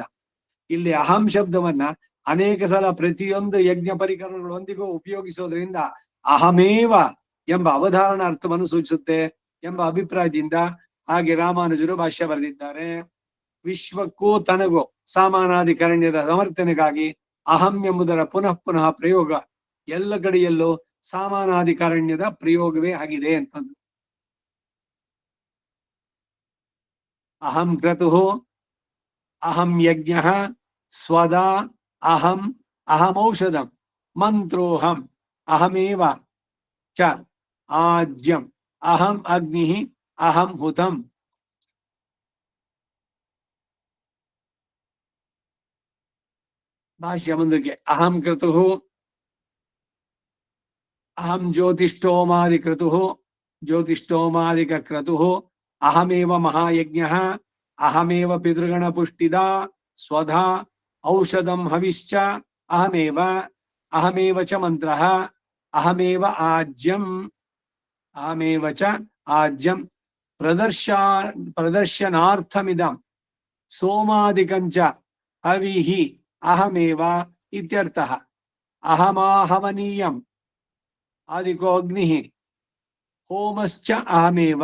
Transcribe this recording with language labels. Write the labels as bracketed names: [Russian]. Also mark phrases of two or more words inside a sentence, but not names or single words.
[Kannada] ಇಲ್ಲಿ ಅಹಂ ಶಬ್ದವನ್ನ ಅನೇಕ ಸಲ ಪ್ರತಿಯೊಂದು ಯಜ್ಞ ಪರಿಕರಣಗಳೊಂದಿಗೂ ಉಪಯೋಗಿಸೋದ್ರಿಂದ ಅಹಮೇವ ಎಂಬ ಅವಧಾರಣ ಅರ್ಥವನ್ನು ಸೂಚಿಸುತ್ತೆ ಎಂಬ ಅಭಿಪ್ರಾಯದಿಂದ ಹಾಗೆ ರಾಮಾನುಜರು ಭಾಷ್ಯ ಬರೆದಿದ್ದಾರೆ. ವಿಶ್ವಕ್ಕೂ ತನಗೂ ಸಾಮಾನಾಧಿಕರಣ್ಯದ ಸಮರ್ಥನೆಗಾಗಿ ಅಹಂ ಎಂಬುದರ ಪುನಃ ಪುನಃ ಪ್ರಯೋಗ ಎಲ್ಲ ಕಡೆಯಲ್ಲೂ ಸಾಮಾನಾಧಿಕರಣ್ಯದ ಪ್ರಯೋಗವೇ ಆಗಿದೆ ಅಂತಂದು. [Sanskrit] ಅಹಂ ಕ್ರತುಃ ಅಹಂ ಯಜ್ಞ ಸ್ವದಾ ಅಹಂ ಅಹಮೌಷಧಂ ಮಂತ್ರೋಹಂ ಅಹಮೇವ ಚ ಆಜ್ಯಂ ಅಹಂ ಅಗ್ನಿ ಅಹಂ ಹುತಂ. [Kannada] ಭಾಷ್ಯ ಮುಂದಕ್ಕೆ. [Sanskrit] ಅಹಂ ಕ್ರತುಃ ಅಹಂ ಜ್ಯೋತಿಷ್ಠೋಮಾದಿಕ್ರತುಃ ಜ್ಯೋತಿಷ್ಠೋಮಾದಿಕ ಕ್ರತುಃ ಅಹಮೇವ ಮಹಾಯಜ್ಞಃ ಅಹಮೇವ ಪಿತೃಗಣ ಪುಷ್ಟಿದಾ ಸ್ವಧಾ ಔಷಧಂ ಹವಿಶ್ಚ ಅಹಮೇವ ಅಹಮೇವ ಚ ಮಂತ್ರಃ ಅಹಮೇವ ಆಜ್ಯಂ ಅಹಮೇವ ಚ ಆಜ್ಯಂ ಪ್ರದರ್ಶನಾರ್ಥಮಿದಂ ಸೋಮಾದಿಕಂಚ ಹವಿಹಿ ಅಹಮೇವ ಇತ್ಯರ್ಥಃ. ಅಹಮಾಹವನೀಯಂ ಆದಿಕೋ ಅಗ್ನಿಃ ಹೋಮಶ್ಚ ಅಹಮೇವ.